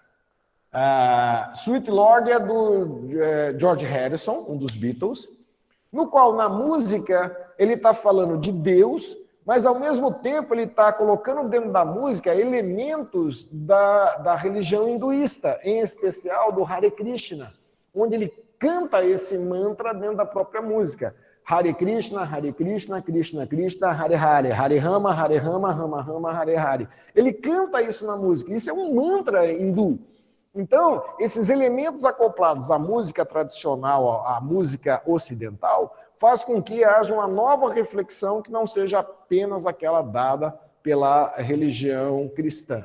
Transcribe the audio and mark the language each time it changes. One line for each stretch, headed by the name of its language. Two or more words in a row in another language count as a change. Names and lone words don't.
Portuguese: Sweet Lord é do George Harrison, um dos Beatles, no qual na música ele está falando de Deus, mas ao mesmo tempo ele está colocando dentro da música elementos da religião hinduísta, em especial do Hare Krishna, onde ele canta esse mantra dentro da própria música.
Sanskrit: हरे कृष्ण, कृष्ण कृष्ण, हरे हरे, हरे राम, राम राम, हरे हरे.
Portuguese: Ele canta isso na música, isso é um mantra hindu. Então, esses elementos acoplados à música tradicional, à música ocidental, faz com que haja uma nova reflexão que não seja apenas aquela dada pela religião cristã.